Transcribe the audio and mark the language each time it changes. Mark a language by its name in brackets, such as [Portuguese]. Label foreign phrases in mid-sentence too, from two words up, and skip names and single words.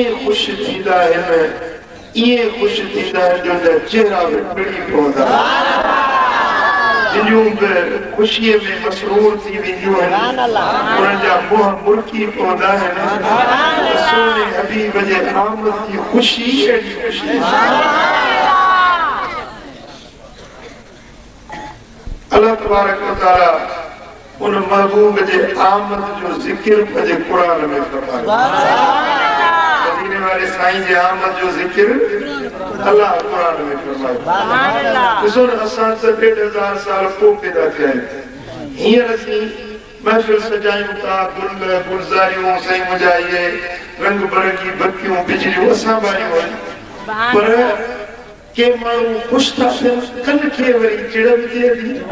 [Sindhi] खुश थींदा आहिनि इए खुश थींदा आहिनि जो चेहरा बि पिड़ी पवंदा जिनियूं बि खुशीअ में मसरूर थी वेंदियूं आहिनि उन्हनि जा मुंहं मुरकी पवंदा आहिनि सोने हबीब जे आमद जी खुशी अहिड़ी खुशी अल्लाह [Arabic] تبارك وتعالى [Sindhi] उन महबूब जे आमद जो जिक्र पंहिंजे कुरान में फरमायो मदीने वारे साईं जे आमद जो जिक्र अल्लाह कुरान में फरमायो ॾिसो न असां त 1500 साल पोइ पैदा थिया आहियूं हींअर असीं महफ़िल सजायूं था गुल गुलज़ारियूं साईं मुंहिंजा इहे रंग बिरंगी बत्तियूं बिजलियूं असां ॿारियूं आहिनि पर के माण्हू ख़ुशि था थियनि कन खे वरी चिड़ बि थिए थी